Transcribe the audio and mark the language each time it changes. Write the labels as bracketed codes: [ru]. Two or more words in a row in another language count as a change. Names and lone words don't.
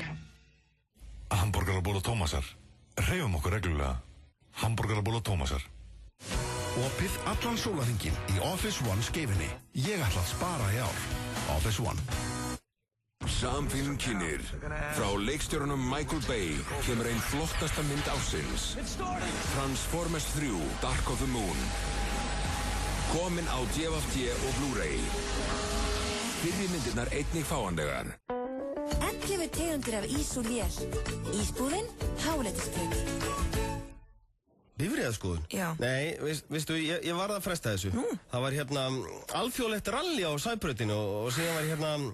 [is] Hamborgaraból og Tómasar. Hreyfum okkur reglulega. Hamborgaraból og Tómasar. Opið allan sólarhringinn í Office One skeifinni. Ég ætla að spara í ár. Office One. Samfilm kynir. Frá leikstjórunum Michael Bay kemur ein flottasta mynd ársins. Transformers 3, Dark of the Moon. Komin á DVD og Blu-ray. Fyrri myndirnar einnig fáanlegar. 11 tegundir af ís og lél. Ísbúðin, Háletisbraut. Bifreiðaskoðun? Já. Nei, veistu, ég varð að fresta þessu. Það var alþjóðlegt rally á Sæbrautinu og síðan var